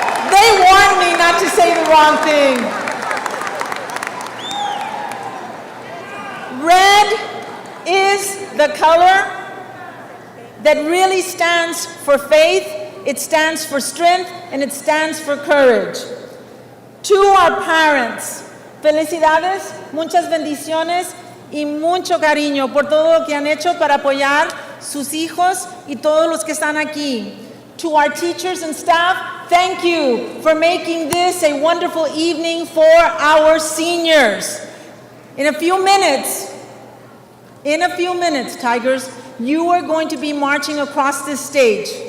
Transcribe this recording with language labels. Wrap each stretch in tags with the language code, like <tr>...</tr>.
<en>They warned me not to say the wrong thing. Red is the color that really stands for faith, it stands for strength, and it stands for courage. To our parents,</en> <es>felicidades, muchas bendiciones y mucho cariño por todo lo que han hecho para apoyar sus hijos y todos los que están aquí.</es> <en>To our teachers and staff, thank you for making this a wonderful evening for our seniors. In a few minutes, Tigers, you are going to be marching across this stage.</en>